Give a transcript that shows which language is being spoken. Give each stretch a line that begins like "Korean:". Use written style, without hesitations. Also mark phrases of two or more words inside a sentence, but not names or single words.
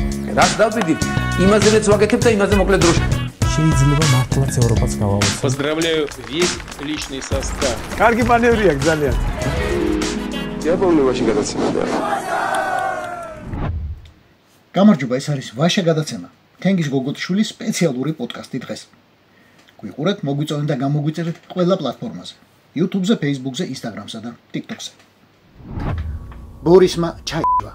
Georgian: ვაკეთებ. რაც დავიდით, იმაზეც ვაკეთებ და იმაზე მოკლედ დროში. შეიძლება მართლაც ევროპაც გავავოთ.
Russian: Поздравляю весь личный состав.
Georgian: კარგი მანევრია ძალიან. დიაპოლოვაში გადაცემა. გამარჯობა, ეს არის ვაშა გადაცემა. თენგის გოგოთშვილის სპეციალური პოდკასტი დღეს. გვიყურეთ, მოგვიწონეთ და გამოგვიწერეთ ყველა პლატფორმაზე. YouTube-ზე, Facebook-ზე, Instagram-სა და TikTok-ზე. ბორისმა ჩაივა.